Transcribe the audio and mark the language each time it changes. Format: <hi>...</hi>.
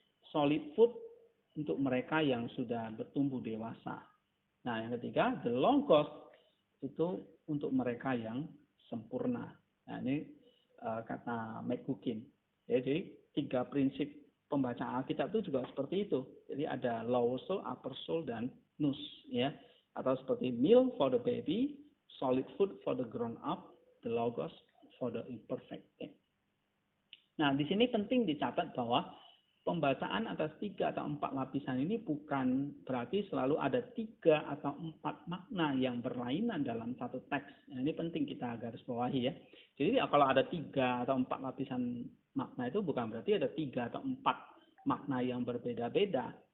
<en>Solid food</en> <id>untuk mereka yang sudah bertumbuh dewasa. Nah, yang ketiga,</id> <en>the logos</en> <id>itu untuk mereka yang sempurna. Nah, ini kata McGuckin. Ya, jadi 3 prinsip pembacaan Alkitab itu juga seperti itu. Jadi ada lower soul, upper soul, dan nous. Ya. Atau seperti</id> <en>meal for the baby, solid food for the grown up, the logos for the imperfect.</en> <id>Nah, di sini penting dicatat bahwa pembacaan atas 3 atau 4 lapisan ini bukan berarti selalu ada 3 atau 4 makna yang berlainan dalam satu teks. Nah, ini penting kita garis bawahi ya. Jadi kalau ada 3 atau 4 lapisan makna itu bukan berarti ada 3 atau 4 makna yang berbeda-beda.</id>